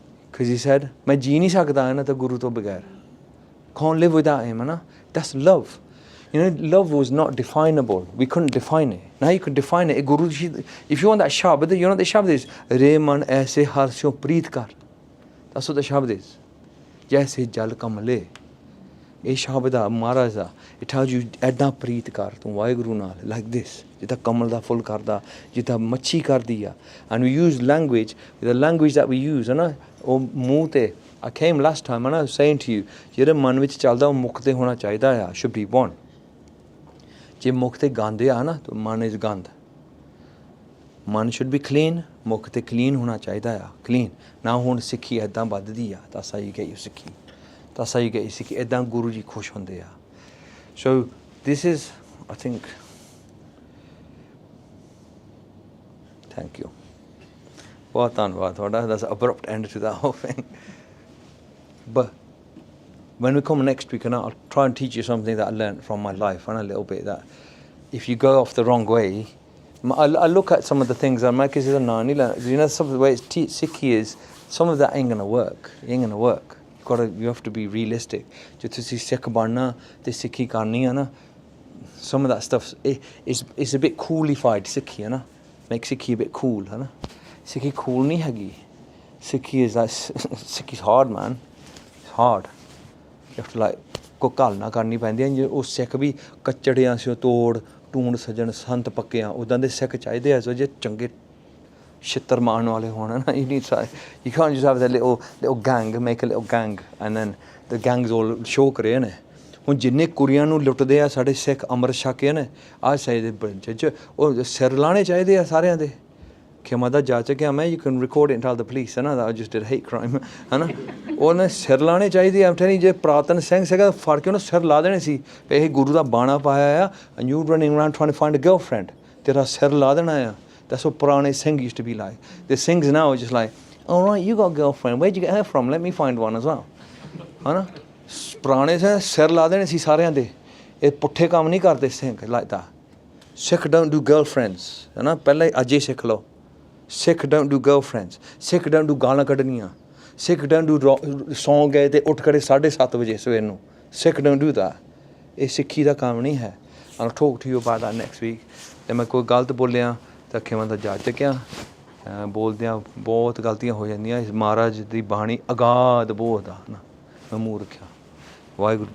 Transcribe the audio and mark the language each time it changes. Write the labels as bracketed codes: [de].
[en] Because he said, [pa] main ji nahi sakda hai na to Guru to bagair. [en] Can't live without him, [pa] na? [en] That's love. You know, love was not definable. We couldn't define it. Now you can define it. Guru ji, if you want that shabd, you know what the shabd is? [pa] Re man aise harsyon preet kar. [en] That's what the shabd is. [hi] जैसे जल कमले [pa] ਇਹ ਸ਼ਬਦ ਆ ਮਹਾਰਾਜ ਦਾ, [en] it tells you [pa] ਇੱਦਾਂ ਪ੍ਰੀਤ ਕਰ ਤੂੰ ਵਾਹਿਗੁਰੂ ਨਾਲ, [en] like this, [pa] ਜਿੱਦਾਂ ਕਮਲ ਦਾ ਫੁੱਲ ਕਰਦਾ, ਜਿੱਦਾਂ ਮੱਛੀ ਕਰਦੀ ਆ। [en] and we use language, the language that we use [pa] ਹੈ ਨਾ, ਉਹ ਮੂੰਹ 'ਤੇ [en] I came last time and I was saying to you, [pa] ਜਿਹੜਾ ਮਨ ਵਿੱਚ ਚੱਲਦਾ ਉਹ ਮੁਖ 'ਤੇ ਹੋਣਾ ਚਾਹੀਦਾ ਆ, [en] should be one। [pa] ਜੇ ਮੁਖ 'ਤੇ ਗੰਦ ਆ ਨਾ ਤਾਂ ਮਨ is ਗੰਦ। ਮਨ [en] should be clean, [pa] ਮੁਖ 'ਤੇ clean ਹੋਣਾ ਚਾਹੀਦਾ ਆ, clean ਨਾ। ਹੁਣ ਸਿੱਖੀ ਇੱਦਾਂ ਵੱਧਦੀ ਆ, [en] that's how you get your Sikhi, that's how you get your Sikhi. [pa] ਇੱਦਾਂ ਗੁਰੂ ਜੀ ਖੁਸ਼ ਹੁੰਦੇ ਆ। [en] So this is, I think, thank you, [pa] ਬਹੁਤ ਧੰਨਵਾਦ ਤੁਹਾਡਾ। [en] that's an abrupt end to that whole thing, but when we come next week and I'll try and teach you something that I learned from my life, and a little bit that if you go off the wrong way, I look at some of the things and my kids are no, you know, some of the ways Sikhi is, some of that ain't gonna work. It ain't gonna work. You have to be realistic. [pa] ਜੇ ਤੁਸੀਂ ਸਿੱਖ ਬਣਨਾ ਤੇ ਸਿੱਖੀ ਕਰਨੀ ਹੈ ਨਾ, [en] some of that stuff is a bit coolified Sikhi, ਹੈ ਨਾ, make Sikhi a bit cool, ਹੈ ਨਾ। [pa] Sikhi cool ਨਹੀਂ ਹੈਗੀ। [en] Sikhi is like Sikhi's hard, man. It's hard. You have to like [pa] ਕੋਈ ਘੱਲ ਨਾ ਕਰਨੀ ਪੈਂਦੀ ਹੈ। ਉਹ ਸਿੱਖ ਵੀ ਕੱਚੜਿਆਂ ਸਿਓ ਤੋੜ ਟੂਣ ਸੱਜਣ ਸੰਤ ਪੱਕੇ ਆ, ਉੱਦਾਂ ਦੇ ਸਿੱਖ ਚਾਹੀਦੇ ਆ। ਸੋ ਜੇ ਚੰਗੇ ਛਿੱਤਰ ਮਾਰਨ ਵਾਲੇ ਹੋਣ ਨਾ, [en] you need to, you can't just have that little gang, make a little gang and then the gangs all show [pa] ਕਰੇ ਨੇ। ਹੁਣ ਜਿੰਨੇ ਕੁੜੀਆਂ ਨੂੰ ਲੁੱਟਦੇ ਆ ਸਾਡੇ ਸਿੱਖ ਅੰਮ੍ਰਿਤ ਛਕ ਕੇ ਨੇ, ਆਹ ਚਾਹੀਦੇ ਜੱਜ ਉਹ ਸਿਰ ਲਾਣੇ ਚਾਹੀਦੇ ਆ ਸਾਰਿਆਂ ਦੇ। ਖਿਮਾ ਦਾ ਜਾ ਚੁੱਕਿਆ ਮੈਂ, [en] you can record it and tell the police, ਹੈ ਨਾ, that I just did hate crime, ਹੈ ਨਾ। [pa] ਉਹਨੇ ਸਿਰ ਲਾਣੇ ਚਾਹੀਦੇ ਆ। ਨਹੀਂ ਜੇ ਪ੍ਰਾਤਨ ਸਿੰਘ ਸੀਗਾ ਫੜ ਕੇ ਉਹਨੂੰ ਸਿਰ ਲਾ ਦੇਣੇ ਸੀ, ਇਹ ਗੁਰੂ ਦਾ ਬਾਣਾ ਪਾਇਆ ਆ, [en] and you running around trying to find a girlfriend, [pa] ਤੇਰਾ ਸਿਰ ਲਾ ਦੇਣਾ ਆ। [en] That's what ਪੁਰਾਣੇ Singh used to be like. The Singhs now are just like, all right, you got a girlfriend, where'd you get her from, let me find one as well, [pa] ਹੈ ਨਾ। ਪੁਰਾਣੇ ਸਿਰ ਲਾ ਦੇਣੇ ਸੀ ਸਾਰਿਆਂ ਦੇ। ਇਹ ਪੁੱਠੇ ਕੰਮ ਨਹੀਂ ਕਰਦੇ Singh like that. [en] Sikh don't do girlfriends, [pa] ਹੈ ਨਾ, ਪਹਿਲਾਂ ਹੀ ਅੱਜ ਹੀ ਸਿੱਖ ਲਓ। [en] Sikh don't do girlfriends, Sikh don't do [pa] ਗਾਲਾਂ ਕੱਢਣੀਆਂ, [en] Sikh don't do [pa] ਸੌਂ ਗਏ ਤੇ ਉੱਠ ਖੜੇ 7:30 ਵਜੇ ਸਵੇਰ ਨੂੰ, [en] Sikh don't do that। [pa] ਇਹ ਸਿੱਖੀ ਦਾ ਕੰਮ ਨਹੀਂ ਹੈ। [en] I'll talk to you about that next week। [pa] ਤੇ ਮੈਂ ਕੋਈ ਗਲਤ ਬੋਲਿਆ ਤਾਂ ਖਿਮਾ ਦਾ ਜਾ ਚੁੱਕਿਆ। ਬੋਲਦਿਆਂ ਬਹੁਤ ਗਲਤੀਆਂ ਹੋ ਜਾਂਦੀਆਂ। ਇਸ ਮਹਾਰਾਜ ਦੀ ਬਾਣੀ ਅਗਾਧ ਬਹੁਤ ਆ ਨਾ, ਮੈਂ ਮੂੰਹ ਰੱਖਿਆ। ਵਾਹਿਗੁਰੂ ਜੀ।